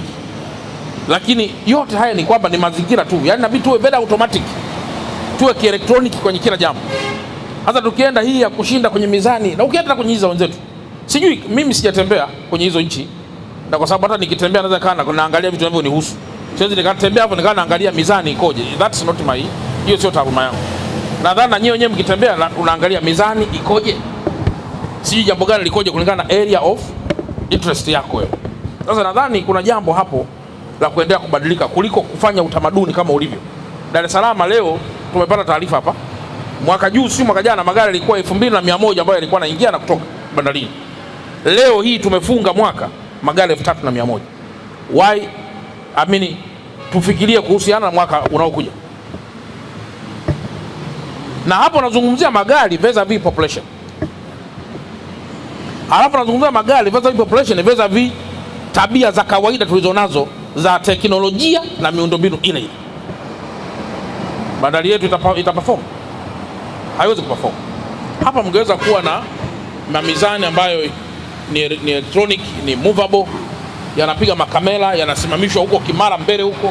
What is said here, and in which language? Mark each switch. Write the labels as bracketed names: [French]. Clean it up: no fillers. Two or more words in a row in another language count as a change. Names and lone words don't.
[Swahili] Lakini yote haya ni kwamba ni mazingira tu, yaani inabidi tuwe [English] very automatic, [Swahili] tuwe kielektroniki kwenye kila jambo. Hata tukienda hii ya kushinda kwenye mizani, na ukienda kwenye hizo wenzetu, sijui mimi sijatembea kwenye hizo nchi, na kwa sababu hata nikitembea naweza kana naangalia vitu ambavyo nihusu. Siwezi nikatembea hapo nikaa naangalia mizani ikoje. [English] That's not my, [Swahili] hiyo sio taaluma yangu. Nadhani na nyinyi wenyewe mkitembea unaangalia mizani ikoje, sijui jambo gani likoje kulingana na [English] area of interest [Swahili] yako wewe. Sasa nadhani kuna jambo hapo la kuendelea kubadilika kuliko kufanya utamaduni kama ulivyo. Dar es Salaam leo tumepata taarifa hapa, mwaka juu si mwaka jana magari yalikuwa 2100 ambayo yalikuwa yanaingia na kutoka bandarini. Leo hii tumefunga mwaka magari 3100. Why? Amini tufikirie kuhusiana na mwaka unaokuja. Na hapo nazungumzia magari [English] vis-a-vis population. [Swahili] Halafu nazungumzia magari [English] vis-a-vis population vis-a-vis [Swahili] tabia za kawaida tulizonazo za teknolojia na miundombinu ile ile. Bandari yetu itaperform? Haiwezi kuperform. Hapa mngeweza kuwa na mizani ambayo ni electronic, ni movable, yanapiga makamera, yanasimamishwa huko Kimara mbele huko.